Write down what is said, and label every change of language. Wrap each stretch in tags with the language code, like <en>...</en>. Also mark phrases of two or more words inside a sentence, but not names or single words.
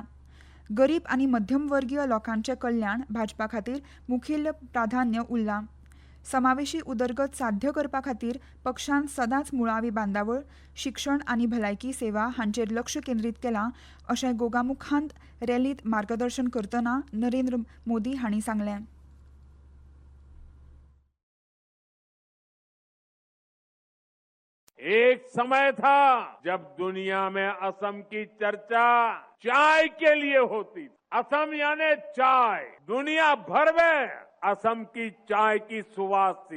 <kok>गरीब आनी मध्यमवर्गीय लोकांचें कल्याण भाजपा खातीर मुखेल प्राधान्य उरलां. समावेशी उदरगत साध्य करपा खातीर पक्षान सदांच मुळावी बांदावळ, शिक्षण आनी भलायकी सेवा हांचेर लक्ष केंद्रीत केलां अशें गोगामुखांत रॅलींत मार्गदर्शन करतना नरेंद्र मोदी हांणी सांगलें.</kok> <hi>एक समय था जब दुनिया में असम की चर्चा चाय के लिए होती थी। असम यानी चाय, दुनिया भर में असम की चाय की सुवास थी।</hi>